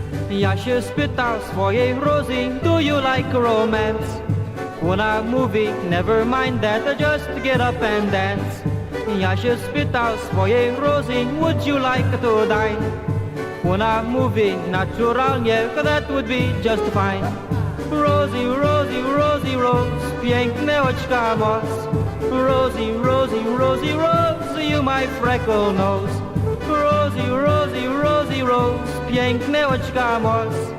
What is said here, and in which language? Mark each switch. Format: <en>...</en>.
<pl>Ja się spytał swojej Rosie,</pl> <en>do you like romance?</en> <pl>Ona mówi,</pl> <en>never mind that, just get up and dance.</en> <pl>Ja się spytał swojej Rosie,</pl> <en>would you like to dine?</en> <pl>Ona mówi, naturalnie,</pl> <en>that would be just fine.</en> <pl>Rosie, Rosie, Rosie, Rose, piękne oczka masz.</pl> <en>Rosie, Rosie, Rosie, Rose, you my freckle nose.</en> <pl>Rosie, Rosie, Rosie, Rose, piękne oczka masz.</pl>